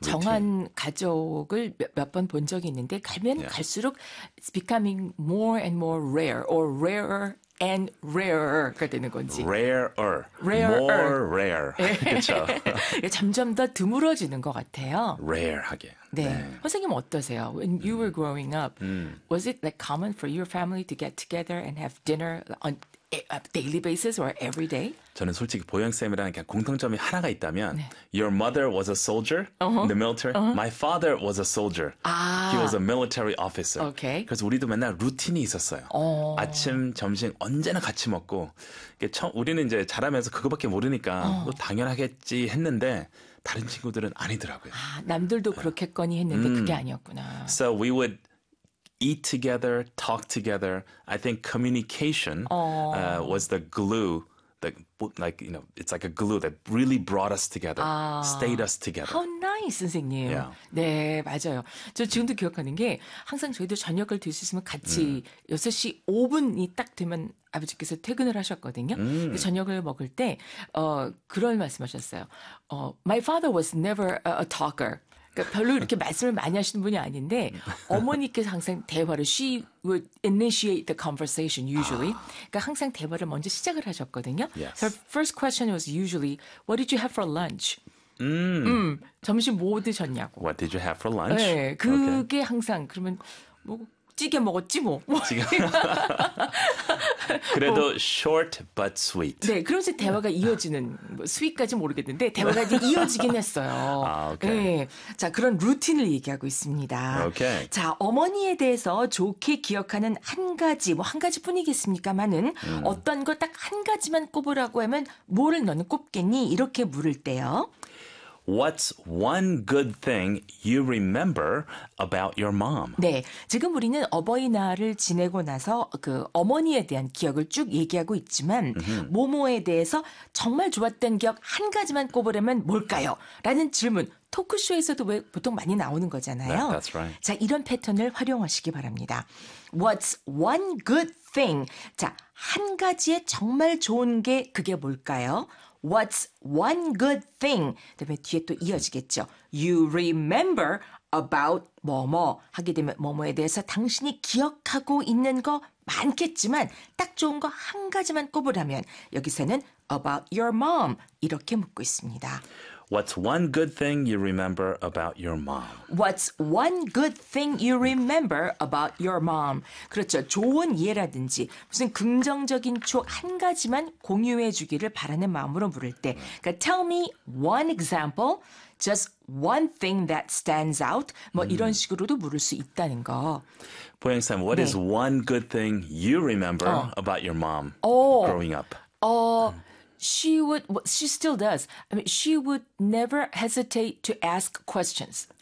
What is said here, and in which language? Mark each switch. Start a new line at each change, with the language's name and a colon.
Korean: 정한 가족을 몇번본 적이 있는데 가면 갈수록
English: it's becoming more and more rare or rarer and rarer가
Korean: 되는 건지.
English: Rarer, Rarer. more rare. 그쵸?
Korean: 점점 더 드물어지는 것 같아요. Rare하게. 네. 선생님 어떠세요?
English: When you were growing up, was it like common for your family to get together and have dinner on a daily basis or every day?
Korean: 저는 솔직히 보영쌤이랑 그냥 공통점이 하나가 있다면,
English: Your mother was a soldier in the military. My father was a soldier. He was a military officer.
Korean: 그래서 우리도 맨날 루틴이 있었어요. 아침, 점심 언제나 같이 먹고, 우리는 이제 자라면서 그거밖에 모르니까 또 당연하겠지 했는데, 다른 친구들은 아니더라고요. 남들도 그렇겠거니 했는데 그게 아니었구나.
English: So we would eat together, talk together. I think communication was the glue that, like, you know, it's like a glue that really brought us together, stayed us together. How nice,
Korean: 선생님. 네, 맞아요. 저 지금도 기억하는 게 항상 저희도 저녁을 드실 수 있으면 같이 6시 5분이 딱 되면 아버지께서 퇴근을 하셨거든요. 근데 저녁을 먹을 때 그런 말씀하셨어요.
English: My father was never a talker.
Korean: 그러니까 별로 이렇게 말씀을 많이 하시는 분이 아닌데 어머니께서 항상 대화를
English: she would initiate the conversation usually.
Korean: 그러니까 항상 대화를 먼저 시작을 하셨거든요.
English: So her first question was usually, what did you have for lunch?
Korean: 점심 뭐 드셨냐고.
English: What did you have for lunch?
Korean: 네, 그게 항상 그러면 뭐 찌개 먹었지 뭐. 지금 뭐.
English: 그래도 short but sweet.
Korean: 네, 그러면서 대화가 이어지는 뭐 수위까지 모르겠는데 대화가 이제 이어지긴 했어요. 네, 자 그런 루틴을 얘기하고 있습니다. 자 어머니에 대해서 좋게 기억하는 한 가지, 뭐한 가지뿐이겠습니까마는 어떤 거딱한 가지만 꼽으라고 하면 뭐를 너는 꼽겠니? 이렇게 물을 때요.
English: What's one good thing you remember about your mom?
Korean: 네, 지금 우리는 어버이날을 지내고 나서 그 어머니에 대한 기억을 쭉 얘기하고 있지만, 모모에 대해서 정말 좋았던 기억 한 가지만 꼽으라면 뭘까요? 라는 질문. 토크쇼에서도 왜 보통 많이 나오는 거잖아요.
English: That's right.
Korean: 자, 이런 패턴을 활용하시기 바랍니다.
English: What's one good thing?
Korean: 자, 한 가지의 정말 좋은 게 그게 뭘까요?
English: What's one good thing?
Korean: 그다음에 뒤에 또 이어지겠죠.
English: You remember about
Korean: 뭐뭐 하게 되면 뭐뭐에 대해서 당신이 기억하고 있는 거 많겠지만 딱 좋은 거한 가지만 꼽으라면 여기서는
English: about your mom
Korean: 이렇게 묻고 있습니다.
English: What's one good thing you remember about your mom? What's one good thing you remember about your mom?
Korean: 그렇죠. 좋은 예라든지 무슨 긍정적인 추억 한 가지만 공유해 주기를 바라는 마음으로 물을 때.
English: 그러니까 tell me one example, just one thing that stands out.
Korean: 뭐 이런 식으로도 물을 수 있다는 거.
English: 보영쌤, what is
Korean: 네.
English: one good thing you remember about your mom growing up? She still does. I mean, she would never hesitate to ask questions.